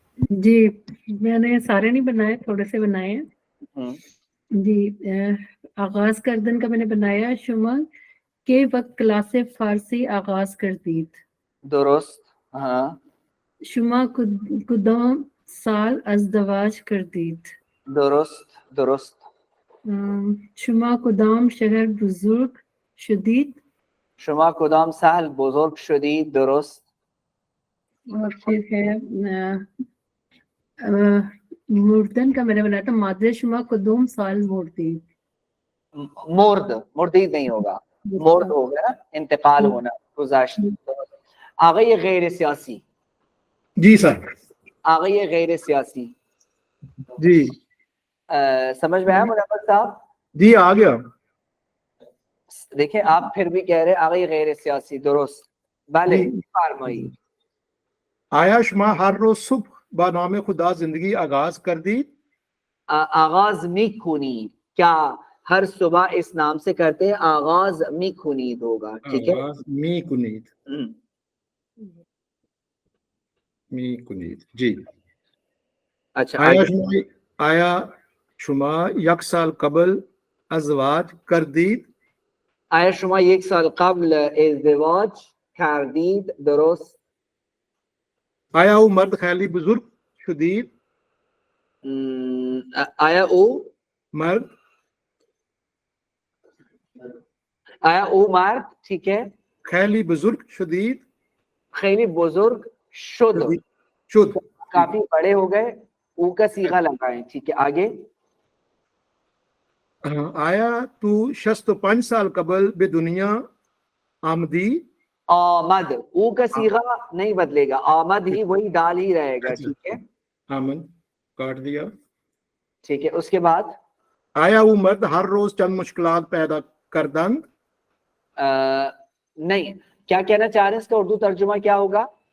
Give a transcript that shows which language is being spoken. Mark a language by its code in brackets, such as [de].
[ur] جی میں نے سارے نہیں بنائے، تھوڑے سے بنائے ہیں. جی آغاز کردن کا میں نے بنایا [fa] شما کے وقت کلاس فارسی آغاز کردید [ur] درست. ہاں [fa] شما کدام سال ازدواج کردید [ur] درست درست. [fa] شما کدام شهر بزرگ شدید شما کدام سال بزرگ شدید. درست. [ur] اور پھر ہے مردن کا میں نے بنایا تھا [fa] مادر شما کدام سال مردید [ur] مردید نہیں ہوگا, مرد ہوگا نا, انتقال ہونا, گزشت. آگے یہ غیر سیاسی. جی سر. آگے یہ غیر سیاسی. جی سمجھ میں آیا منور صاحب؟ جی آ گیا. دیکھیں آپ پھر بھی کہہ رہے آگے یہ غیر سیاسی. [fa] درست. بله [ur] جی. [fa] فرمایید. آیا شما ہر روز صبح با نام خدا زندگی آغاز کردید؟ آغاز میکنید. [ur] کیا ہر صبح اس نام سے کرتے ہیں؟ [fa] آغاز میکنید [ur] ہوگا. ٹھیک ہے. [fa] آغاز می کنید. می کنید. جی. [ur] اچھا [fa] آیا شما یک سال قبل ازدواج کردید؟ آیا شما یک سال قبل ازدواج کردید؟ درست. آیا او مرد خیلی بزرگ شدید؟ آیا او مرد [ur] مرد ٹھیک ہے. [fa] خیلی بزرگ شدید. خیلی بزرگ شد. شد. [ur] کافی بڑے ہو گئے. او کا صیغہ لگائیں. ٹھیک ہے آگے. [fa] آیا تو 65 سال قبل بے دنیا آمدی؟ آمد. [ur] او کا صیغہ نہیں بدلے گا, آمد ہی وہی ڈال ہی رہے گا. ٹھیک ہے. آمد کاٹ دیا. ٹھیک ہے. اس کے بعد [fa] آیا وہ مرد ہر روز چند مشکلات پیدا کردند؟ [ur] نہیں. کیا کہنا چاہ رہے ہیں؟ اس کا اردو ترجمہ کیا ہوگا؟